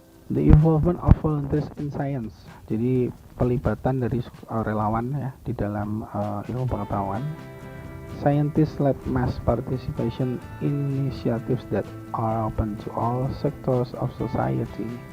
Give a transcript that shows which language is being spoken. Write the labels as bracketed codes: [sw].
[en] The involvement of volunteers in science. [id] Jadi pelibatan dari relawan ya di dalam ilmu pengetahuan. [en] Scientist-led mass participation initiatives that are open to all sectors of society.